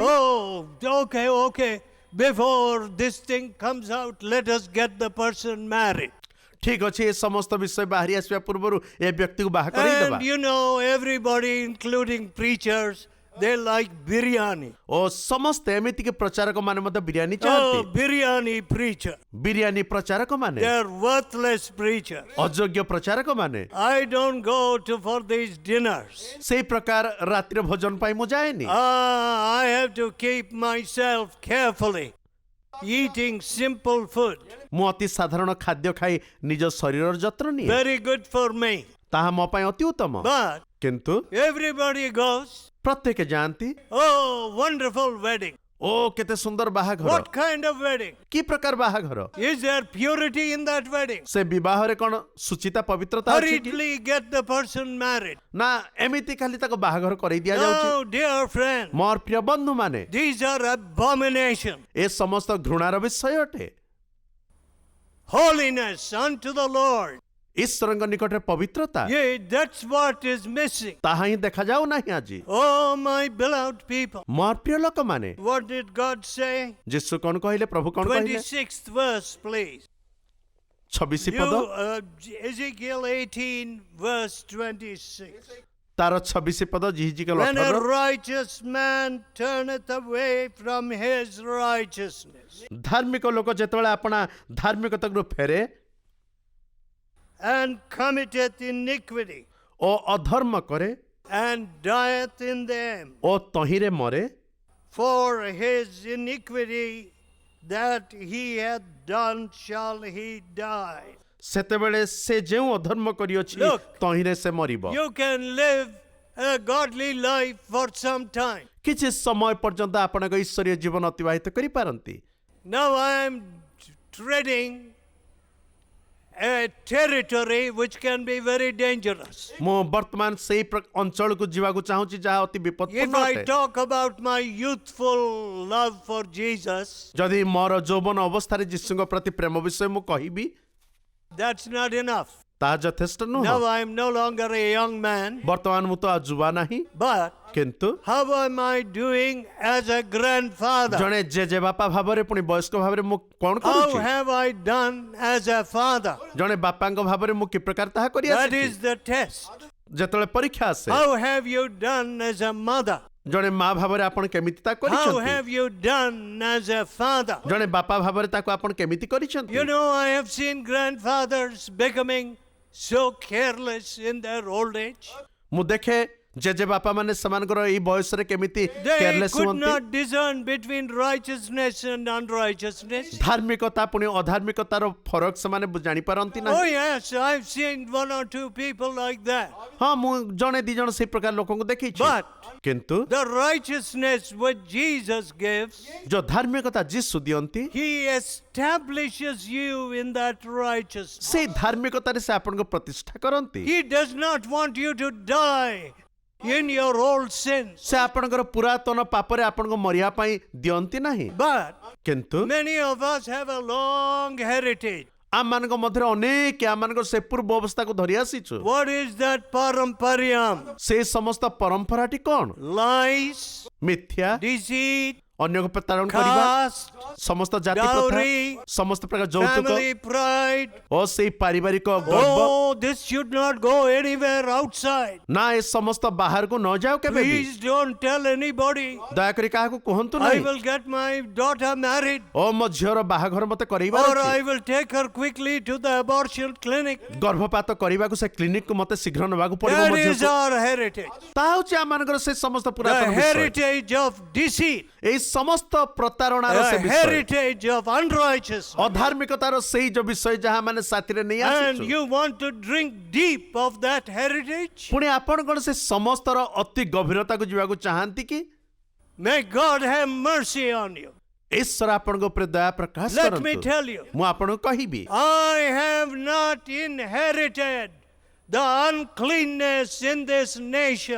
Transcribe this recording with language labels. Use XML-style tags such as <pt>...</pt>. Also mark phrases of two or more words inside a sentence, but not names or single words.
<en>Oh, okay. Before this thing comes out, let us get the person married.</en> <or>ଠିକ ଅଛି ଏ ସମସ୍ତ ବିଷୟ ବାହାରି ଆସିବା ପୂର୍ବରୁ ଏ ବ୍ୟକ୍ତିକୁ ବାହା କରେଇଦେବା</or> <en>And you know, everybody, including preachers, they like biryani.</en> <or>ଓ ସମସ୍ତେ ଏମିତିକି ପ୍ରଚାରକ ମାନେ ମଧ୍ୟ ବିରିୟାନୀ</or> <en>Oh,</en> <or>ଚାହାନ୍ତି</or> <en>biryani preacher.</en> <or>ବିରିୟାନୀ ପ୍ରଚାରକ ମାନେ</or> <en>They're worthless preachers.</en> <or>ଅଯୋଗ୍ୟ ପ୍ରଚାରକ ମାନେ</or> <en>I don't go for these dinners.</en> <or>ସେଇ ପ୍ରକାର ରାତ୍ରି ଭୋଜନ ପାଇଁ ମୁଁ ଯାଏନି</or> <en>I have to keep myself carefully eating simple food.</en> <or>ମୁଁ ଅତି ସାଧାରଣ ଖାଦ୍ୟ ଖାଇ ନିଜ ଶରୀରର ଯତ୍ନ ନିଏ</or> <en>Very good for me.</en> <or>ତାହା ମୋ ପାଇଁ ଅତି ଉତ୍ତମ</or> <en>But</en> <or>କିନ୍ତୁ</or> <en>everybody goes,</en> <or>ପ୍ରତ୍ୟେକ ଯାଆନ୍ତି</or> <en>oh, wonderful wedding.</en> <or>ଓ କେତେ ସୁନ୍ଦର ବାହାଘର</or> <en>What kind of wedding?</en> <or>କି ପ୍ରକାର ବାହାଘର</or> <en>Is there purity in that wedding?</en> <or>ସେ ବିବାହରେ କଣ ସୁଚିତା ପବିତ୍ରତା ଅଛି କି?</or> <en>Hurriedly get the person married.</en> <or>ନା ଏମିତି ଖାଲି ତାକୁ ବାହାଘର କରେଇ ଦିଆଯାଉଛି</or> <en>No, dear friend,</en> <or>ମୋର ପ୍ରିୟ ବନ୍ଧୁ ମାନେ</or> <en>these are abominations.</en> <or>ଏ ସମସ୍ତ ଘୃଣାର ବିଷୟ ଅଟେ</or> <en>Holiness unto the Lord.</en> <or>ଈଶ୍ୱରଙ୍କ ନିକଟରେ ପବିତ୍ରତା</or> <en>Yeah, that's what is missing.</en> <or>ତାହା ହିଁ ଦେଖାଯାଉ ନାହିଁ ଆଜି</or> <en>Oh, my beloved people.</en> <or>ମୋର ପ୍ରିୟ ଲୋକମାନେ</or> <en>What did God say?</en> <or>ଯୀଶୁ କଣ କହିଲେ ପ୍ରଭୁ କଣ କହିଲେ</or> <en>26th verse, please. 26 You,</en> <or>ପଦ</or> <en>Ezekiel 18, verse 26.</en> <or>ତାର 26 ପଦ ଜିହିଜିକେଲ</or> <en>When a 18 righteous man turneth away from his righteousness</en> <or>ଧାର୍ମିକ ଲୋକ ଯେତେବେଳେ ଆପଣା ଧାର୍ମିକତାକୁ ଫେରେ</or> <en>and committeth iniquity</en> <or>ଓ ଅଧର୍ମ କରେ</or> <en>and dieth in them,</en> <or>ଓ ତହିଁରେ ମରେ</or> <en>For his iniquity that he hath done shall he die.</en> <or>ସେତେବେଳେ ସେ ଯେଉଁ ଅଧର୍ମ କରିଅଛି</or> <en>Look.</en> <or>ତହିଁରେ ସେ ମରିବ।</or> <en>You can live a godly life for some time.</en> <or>କିଛି ସମୟ ପର୍ଯ୍ୟନ୍ତ ଆପଣଙ୍କ ଈଶ୍ୱରୀୟ ଜୀବନ ଅତିବାହିତ କରିପାରନ୍ତି।</or> <en>Now I am treading a territory which can be very dangerous.</en> <or>ମୁଁ ବର୍ତ୍ତମାନ ସେଇ ଅଞ୍ଚଳକୁ ଯିବାକୁ ଚାହୁଁଛି ଯାହା ଅତି</or> <en>If</en> <or>ବିପଦପୂର୍ଣ୍ଣ</or> <en>I</en> <or>ଅଟେ।</or> <en>talk about my youthful love for Jesus,</en> <or>ଯଦି ମୋର ଯୌବନ ଅବସ୍ଥାରେ ଯୀଶୁଙ୍କ ପ୍ରତି ପ୍ରେମ ବିଷୟ ମୁଁ କହିବି</or> <en>that's not enough.</en> <or>ତାହା ଯଥେଷ୍ଟ</or> <en>Now</en> <or>ନୁହଁ।</or> <en>I am no longer a young man,</en> <or>ବର୍ତ୍ତମାନ ମୁଁ ତ ଆଉ ଯୁବା ନାହିଁ,</or> <en>but</en> <or>କିନ୍ତୁ</or> <en>how am I doing as a grandfather?</en> <or>ଜଣେ ଜେଜେ ବାପା ଭାବରେ ପୁଣି ବୟସ୍କ ଭାବରେ ମୁଁ କଣ</or> <en>How</en> <or>କରୁଛି?</or> <en>have I done as a father?</en> <or>ଜଣେ ବାପାଙ୍କ ଭାବରେ ମୁଁ କି ପ୍ରକାର ତାହା କରି</or> <en>That</en> <or>ଆସିଛି?</or> <en>is the test.</en> <or>ଯେତେବେଳେ ପରୀକ୍ଷା ଆସେ</or> <en>How have you done as a mother?</en> <or>ଜଣେ ମା ଭାବରେ ଆପଣ କେମିତି ତାହା</or> <en>How</en> <or>କରିଛନ୍ତି?</or> <en>have you done as a father?</en> <or>ଜଣେ ବାପା ଭାବରେ ତାକୁ ଆପଣ କେମିତି କରିଛନ୍ତି?</or> <en>You know, I have seen grandfathers becoming so careless in their old age.</en> <or>ମୁଁ ଦେଖେ ଜେଜେ ବାପା ମାନେ ସେମାନଙ୍କର ଏଇ ବୟସରେ କେମିତି</or> <en>They</en> <or>କେୟାରଲେସ୍</or> <en>could</en> <or>ହୁଅନ୍ତି।</or> <en>not discern between righteousness and unrighteousness.</en> <or>ଧାର୍ମିକତା ପୁଣି ଅଧାର୍ମିକତାର ଫରକ ସେମାନେ ଜାଣିପାରନ୍ତି</or> <en>Oh,</en> <or>ନାହିଁ।</or> <en>yes, I've seen one or two people like that.</en> <or>ହଁ ମୁଁ ଜଣେ ଦି ଜଣ ସେଇ ପ୍ରକାର ଲୋକଙ୍କୁ ଦେଖିଛି।</or> <en>But</en> <or>କିନ୍ତୁ</or> <en>the righteousness which Jesus gives,</en> <or>ଯୋଉ ଧାର୍ମିକତା ଯୀଶୁ ଦିଅନ୍ତି</or> <en>He establishes you in that righteousness.</en> <or>ସେଇ ଧାର୍ମିକତାରେ ସେ ଆପଣଙ୍କୁ ପ୍ରତିଷ୍ଠା କରନ୍ତି।</or> <en>He does not want you to die in your old sins.</en> <or>ସେ ଆପଣଙ୍କର ପୁରାତନ ପାପରେ ଆପଣଙ୍କୁ ମରିବା ପାଇଁ ଦିଅନ୍ତି ନାହିଁ।</or> <en>But</en> <or>କିନ୍ତୁ</or> <en>many of us have a long heritage.</en> <or>ଆମମାନଙ୍କ ମଧ୍ୟରେ ଅନେକ ଆମମାନଙ୍କର ସେ ପୂର୍ବ ଅବସ୍ଥାକୁ ଧରି ଆସିଛୁ।</or> <en>What is that parampariam?</en> <or>ସେ ସମସ୍ତ ପରମ୍ପରାଟି କଣ?</or> <en>Lies,</en> <or>ମିଥ୍ୟା,</or> <en>deceit,</en> <or>ଅନ୍ୟକୁ ପ୍ରତାରଣା କରିବା,</or> <en>caste,</en> <or>ସମସ୍ତ ଜାତି ପ୍ରଥା,</or> <en>dowry,</en> <or>ସମସ୍ତ ପ୍ରକାର ଯୌତୁକ</or> <en>family pride.</en> <or>ଓ ସେଇ ପାରିବାରିକ ଗର୍ବ।</or> <en>Oh, this should not go anywhere outside.</en> <or>ନା ଏ ସମସ୍ତ ବାହାରକୁ ନ ଯାଉ କେବେ ବି।</or> <en>Please don't tell anybody.</en> <or>ଦୟାକରି କାହାକୁ କୁହନ୍ତୁ</or> <en>I</en> <or>ନାହିଁ।</or> <en>will get my daughter married,</en> <or>ଓ ମୋ ଝିଅର ବାହାଘର ମତେ କରିବାର</or> <en>or I</en> <or>ଅଛି।</or> <en>will take her quickly to the abortion clinic.</en> <or>ଗର୍ଭପାତ କରିବାକୁ ସେ କ୍ଲିନିକକୁ ମତେ ଶୀଘ୍ର ନେବାକୁ ପଡିବ</or> <en>That</en> <or>ମୋ</or> <en>is</en> <or>ଝିଅକୁ।</or> <en>our heritage.</en> <or>ତାହା ହଉଛି ଆମମାନଙ୍କର ସେ ସମସ୍ତ</or> <en>The</en> <or>ପୁରାତନ ବିଷୟ।</or> <en>heritage of deceit.</en> <or>ଏଇ ସମସ୍ତ ପ୍ରତାରଣାର ସେ</or> <en>The</en> <or>ବିଷୟ।</or> <en>heritage of unrighteousness.</en> <or>ଅଧାର୍ମିକତାର ସେଇ ଯୋଉ ବିଷୟ ଯାହା ମାନେ ସାଥିରେ ନେଇ</or> <en>And</en> <or>ଆସିଛୁ।</or> <en>you want to drink deep of that heritage?</en> <or>ପୁଣି ଆପଣ କଣ ସେ ସମସ୍ତର ଅତି ଗଭୀରତାକୁ ଯିବାକୁ ଚାହାନ୍ତି କି?</or> <en>May God have mercy on you.</en> <or>ଈଶ୍ୱର ଆପଣଙ୍କ ଉପରେ ଦୟା ପ୍ରକାଶ</or> <en>Let me</en> <or>କରନ୍ତୁ।</or> <en>tell you,</en> <or>ମୁଁ ଆପଣଙ୍କୁ କହିବି</or> <en>I have not inherited the uncleanness in this nation,</en>